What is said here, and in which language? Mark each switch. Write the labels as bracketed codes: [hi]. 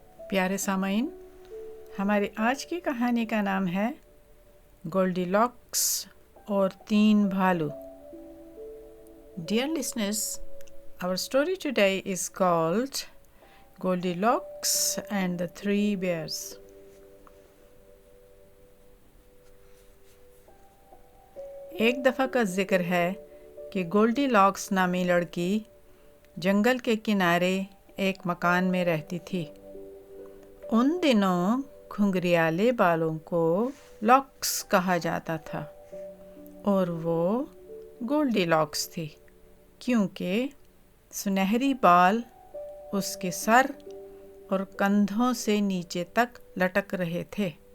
[ur] پیارے سامعین، ہماری آج کی کہانی کا نام ہے گولڈی لاکس اور 3 بھالو. [en] Dear listeners, our story today is called Goldilocks and the 3 bears. [ur] ایک دفعہ کا ذکر ہے کہ گولڈی لاکس نامی لڑکی جنگل کے کنارے ایک مکان میں رہتی تھی. ان دنوں گھنگریالے بالوں کو لاکس کہا جاتا تھا اور وہ گولڈی لاکس تھی کیونکہ سنہری بال اس کے سر اور کندھوں سے نیچے تک لٹک رہے تھے.